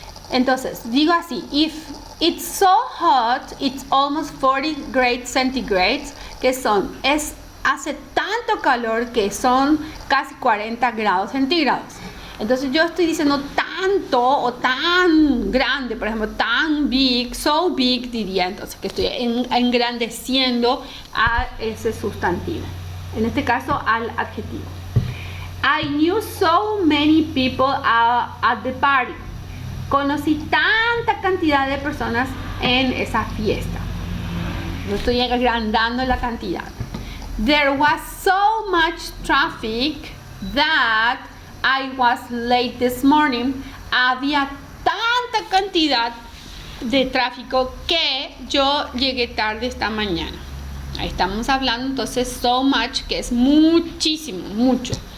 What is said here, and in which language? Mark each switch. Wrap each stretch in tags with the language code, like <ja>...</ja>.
<es>Entonces, digo así,</es> <en>if it's so hot, it's almost 40 grades centigrades,</en> <es>que hace tanto calor que son casi 40 grados centígrados. Entonces yo estoy diciendo tanto o tan grande, por ejemplo, tan big, so big diría entonces que estoy engrandeciendo a ese sustantivo. En este caso al adjetivo.</es> <en>I knew so many people at the party.</en> <es>Conocí tanta cantidad de personas en esa fiesta. Yo estoy agrandando la cantidad.</es> <en>There was so much traffic that I was late this morning.</en> <es>Había tanta cantidad de tráfico que yo llegué tarde esta mañana. Ahí estamos hablando entonces so much, que es muchísimo, mucho.</es>